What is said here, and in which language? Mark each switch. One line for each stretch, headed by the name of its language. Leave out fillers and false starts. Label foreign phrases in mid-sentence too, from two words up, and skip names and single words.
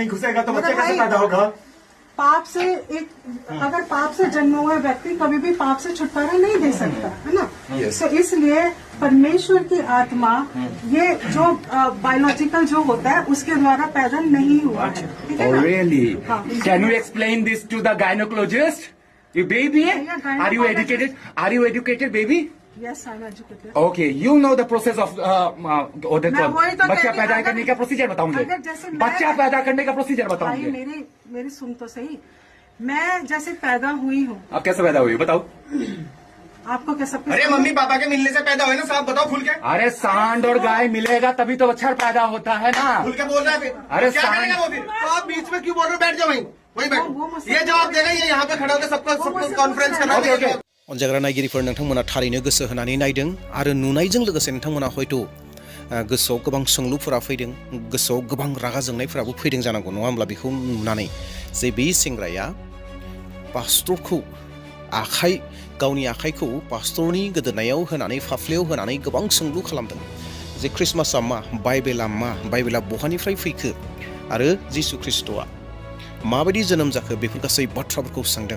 Hindi: नहीं घुसेगा तो बच्चा कैसे पैदा होगा? पाप से अगर पाप से जन्म हुआ व्यक्ति कभी भी पाप से छुटकारा नहीं दे सकता, है ना। तो इसलिए परमेश्वर की आत्मा, ये जो बायोलॉजिकल जो होता है उसके द्वारा पैदा नहीं हुआ है। ठीक है ना?
English: Really? Can you explain this to the gynecologist? You baby? Are you educated? Are you educated, baby? Yes, I'm educated. Okay, you know the process of
Hindi: बच्चा पैदा करने का प्रोसीजर बताओ मुझे। बच्चा पैदा करने का प्रोसीजर बताओ मुझे। मेरी सुन तो सही। मैं जैसे पैदा हुई हूँ। आप कैसे पैदा हुई बताओ। आपको कैसा? अरे मम्मी पापा के मिलने से पैदा हुए ना साहब, बताओ खुल के। अरे सांड और गाय मिलेगा तभी तो बच्चा पैदा होता है ना। खुल के बोल रहा है फिर। अरे क्या करेगा वो फिर? तो आप बीच में क्यों बोल रहे हो? बैठ जाओ वहीं बैठ। ये जवाब देगा, ये यहाँ पे खड़ा होकर सबको कॉन्फ्रेंस करना।
Bodo: अनजाग्रा नायगिरिफोर, नोंथांमोना थारैनो गोसो होनानै नायदों आरो नुनायजों लोगोसे नोंथांमोना हयथ' गोसोआव गोबां सोंलुफोरा फैदों, गोसोआव गोबां रागा जोंनायफोराबो फैदों जानांगौ, नङा होमब्ला? बेखौ नुनानै जे बे सेंग्राया पास्टरखौ गावनि आखाइखौ पास्टरनि गोदोनायाव होनानै फाफ्लियाव होनानै गोबां सोंलु खालामदों जे ख्रिस्टमासआ मा, बाइबेला बहानिफ्राय फैखो आरो जिसु ख्रिस्ट'आ माबायदि जोनोम जाखो, बेफोर गासै बाथ्राफोरखौ सोंदों।